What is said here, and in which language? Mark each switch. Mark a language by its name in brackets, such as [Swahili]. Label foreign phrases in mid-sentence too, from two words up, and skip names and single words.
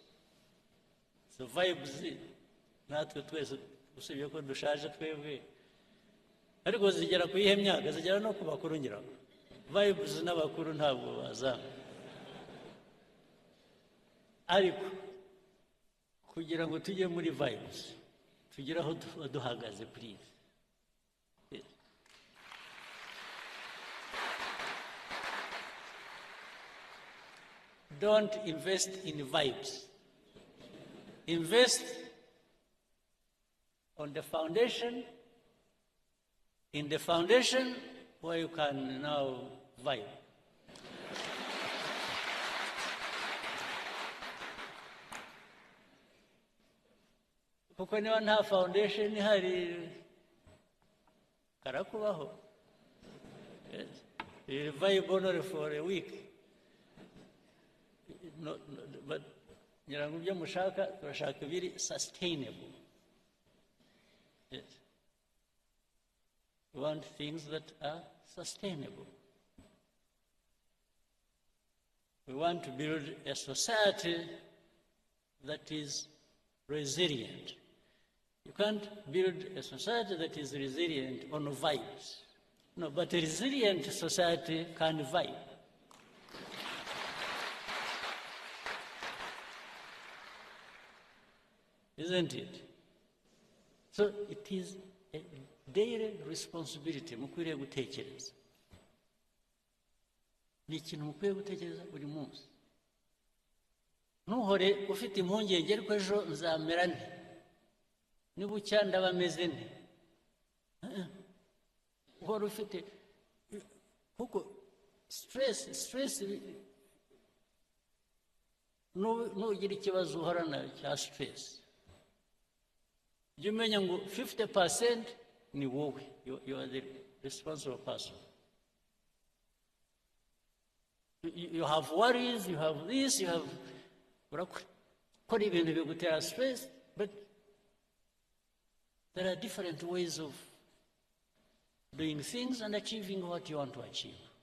[Kinyarwanda] So vibes natwe twese usibye ko dushaje twebwe ariko zigera ku ihe myaka zigera no ku bakuru ngira vibes n'abakuru ntabwo bazanga ariko kugira ngo tujye muri vibes tugira aho duhagaze please. [English] Don't invest in vibes. Invest on the foundation, in the foundation where you can now vibe. [Kinyarwanda] Kuko niba nta foundation ihari karakubaho. [English] You vibe only for a week. [Kinyarwanda] No, but nyirango byo mushaka turashaka biri sustainable. [English] Yes. We want things that are sustainable. We want to build a society that is resilient. You can't build a society that is resilient on vibes. No, but a resilient society can vibe. Isn't it? So it is a daily responsibility [Kinyarwanda] mukwiriye gutekereza. Ni ikintu mukwiye gutekereza buri munsi. Ntuhore ufite impungenge ariko ejo nzamera nte, nibucya ndaba meze nte. Uhora ufite kuko stress nugira ikibazo uhorana cya stress. [English] You mean 50% [Kinyarwanda] ni wowe. [English] You are the responsible person. You have worries, you have this, you have even bigutera stress, but there are different ways of doing things and achieving what you want to achieve.